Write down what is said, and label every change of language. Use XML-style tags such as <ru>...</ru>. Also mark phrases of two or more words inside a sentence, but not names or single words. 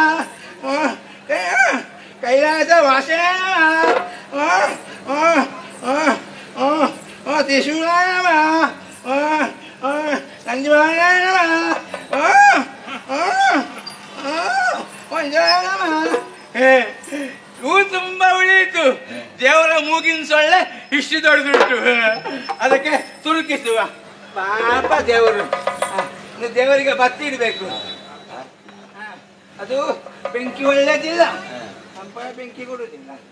<sa>ಕೈಲಾಸ ವಾಸನ ತ್ರಿಶೂಲಾಯ ನಮ ಸಂಜೀವಾಯ ನಮ ಮಂಜಾಯ ನಮ.</sa> <kn>ಹೂ ತುಂಬ ಉಳಿಯಿತು. ದೇವರ ಮೂಗಿನ ಸೊಳ್ಳೆ ಇಷ್ಟು ದೊಡ್ಡದುಂಟು, ಅದಕ್ಕೆ ತುರುಕಿಸುವ. ಪಾಪ ದೇವರು. ದೇವರಿಗೆ ಬತ್ತಿ ಇಡಬೇಕು. ಅದು ಬೆಂಕಿ ಒಳ್ಳೆದಿಲ್ಲ, ಸಂಪ ಬೆಂಕಿ ಕೊಡುವುದಿಲ್ಲ.</kn>